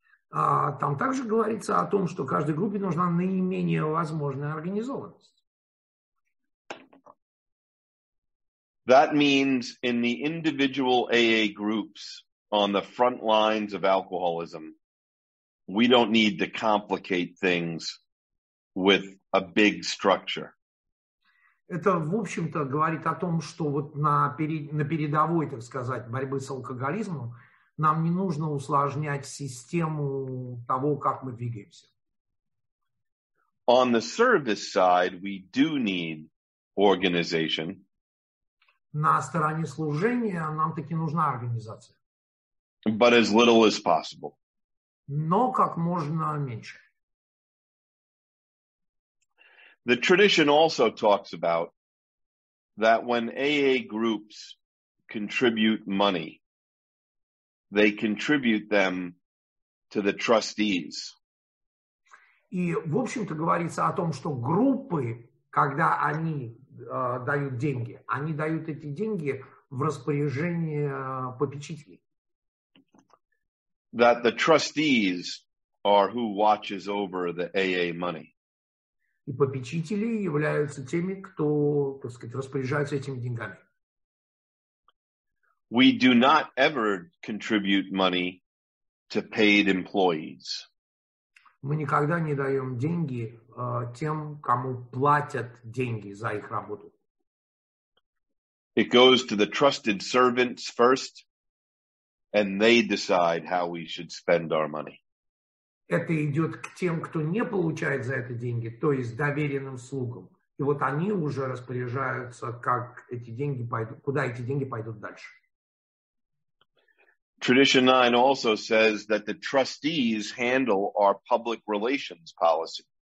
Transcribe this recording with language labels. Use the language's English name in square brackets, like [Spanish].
[Russian] Там также говорится о том, что каждой группе нужна наименее возможная организованность. [English] That means in the individual AA groups on the front lines of alcoholism, we don't need to complicate things with a big structure. [Russian] Это, в общем-то, говорит о том, что вот на передовой, так сказать, борьбы с алкоголизмом нам не нужно усложнять систему того, как мы двигаемся. [English] On the service side, we do need organization. [Russian] На стороне служения нам таки нужна организация. [English] But as little as possible. [Russian] Но как можно меньше. [English] The tradition also talks about that when AA groups contribute money, they contribute them to the trustees. [Russian] И, в общем-то, говорится о том, что группы, когда они дают деньги, они дают эти деньги в распоряжение попечителей. [English] That the trustees are who watches over the AA money. [Russian] И попечители являются теми, кто, так сказать, распоряжается этими деньгами. [English] We do not ever contribute money to paid employees. [Russian] Мы никогда не даем деньги тем, кому платят деньги за их работу. [English] It goes to the trusted servants first, and they decide how we should spend our money. [Russian] Это идет к тем, кто не получает за это деньги, то есть доверенным слугам. И вот они уже распоряжаются, как эти деньги пойдут, куда эти деньги пойдут дальше. [English] Tradition 9 also says that the trustees handle our public relations policy.